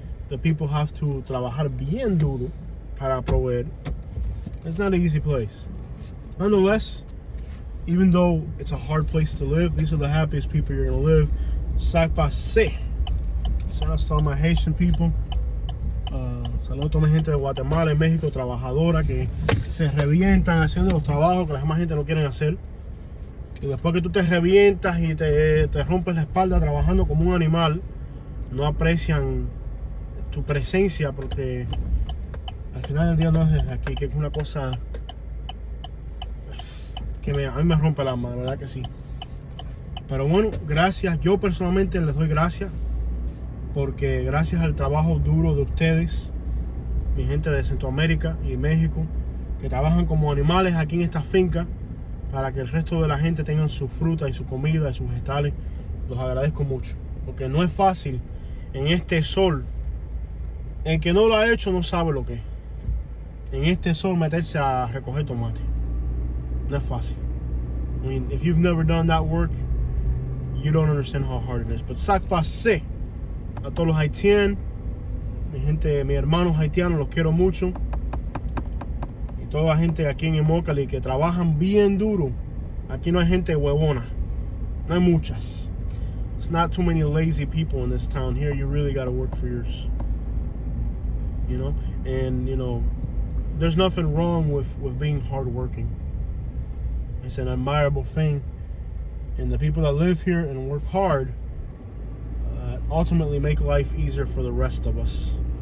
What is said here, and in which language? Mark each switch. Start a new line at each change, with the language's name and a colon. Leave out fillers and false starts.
English: The people have to
Spanish: trabajar bien duro para proveer.
English: It's not an easy place. Nonetheless, even though it's a hard place to live, these are the happiest people you're gonna live.
Haitian Creole: Sac passe.
English: Shout out to all my Haitian people.
Spanish: Saludos a toda mi gente de Guatemala y México, trabajadora, que se revientan haciendo los trabajos que la demás gente no quieren hacer. Y después que tú te revientas y te rompes la espalda trabajando como un animal, no aprecian tu presencia, porque al final del día no es desde aquí, que es una cosa que a mí me rompe el alma, de verdad que sí. Pero bueno, gracias. Yo personalmente les doy gracias, porque gracias al trabajo duro de ustedes, mi gente de Centroamérica y México, que trabajan como animales aquí en esta finca para que el resto de la gente tengan su fruta y su comida y sus vegetales, los agradezco mucho, porque no es fácil en este sol. El que no lo ha hecho no sabe lo que es. En este sol meterse a recoger tomate no es fácil.
English: I mean, if you've never done that work, you don't understand how hard it is.
Spanish: But
Haitian Creole: sac passe
Spanish: a todos los haitianos, mi gente, mis hermanos haitianos, los quiero mucho. Y toda la gente aquí en Immokalee que trabajan bien duro. Aquí no hay gente huevona. No hay muchas.
English: It's not too many lazy people in this town. Here you really gotta work for yours. You know? And, you know, there's nothing wrong with being hardworking. It's an admirable thing. And the people that live here and work hard ultimately make life easier for the rest of us.